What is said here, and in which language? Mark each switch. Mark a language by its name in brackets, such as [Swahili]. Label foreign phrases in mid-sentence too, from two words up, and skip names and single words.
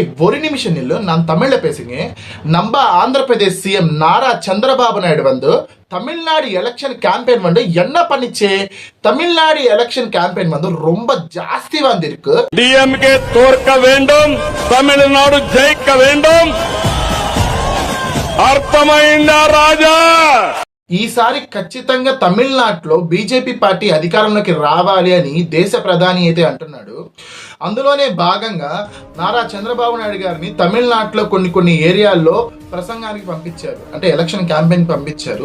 [Tamil] ஒரு நிமிஷம் நில்லு, நான் தமிழ்ல பேசுங்க. நம்ம ஆந்திர பிரதேஷ் சிஎம் நாரா சந்திரபாபு நாயுடு வந்து தமிழ்நாடு [English] election campaign [Tamil] வந்து என்ன பண்ணிச்சு? தமிழ்நாடு [English] election campaign [Tamil] வந்து ரொம்ப ஜாஸ்தி வந்திருக்கு. டிஎம்கே தோற்க வேண்டும், தமிழ்நாடு ஜெயிக்க வேண்டும். [Telugu] అర్థమైందా రాజా? ఈసారి ఖచ్చితంగా తమిళనాడులో బీజేపీ పార్టీ అధికారంలోకి రావాలి అని దేశ ప్రధాని అయితే అంటున్నాడు. అందులోనే భాగంగా నారా చంద్రబాబు నాయుడు గారిని తమిళనాడులో కొన్ని ఏరియాల్లో ప్రసంగానికి పంపించారు, అంటే [English] election campaign [Telugu] పంపించారు.